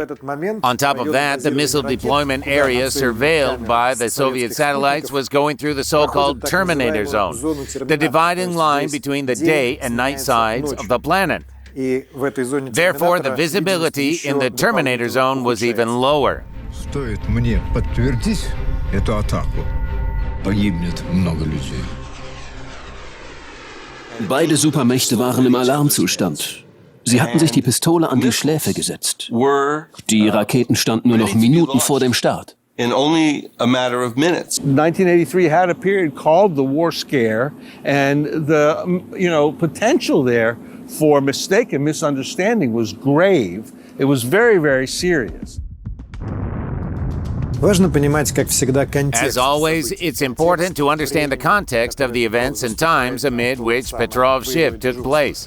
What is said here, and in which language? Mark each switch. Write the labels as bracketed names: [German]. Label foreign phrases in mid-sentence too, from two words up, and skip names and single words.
[English] On top of that, the missile deployment area surveilled by the Soviet satellites was going through the so-called terminator zone, the dividing line between the day and night sides of the planet. Therefore, the visibility in the terminator zone was even lower. [Russian] Стоит мне подтвердить эту атаку, погибнет много людей. [German] Beide Supermächte waren im Alarmzustand. Sie hatten sich die Pistole an die Schläfe gesetzt. Die Raketen standen nur noch Minuten vor dem Start. [English] In only a matter of minutes. 1983 had a period called the War Scare, and the potential there for mistake and misunderstanding was grave. It was very, very serious. As always, it's important to understand the context of the events and times amid which Petrov's shift took place.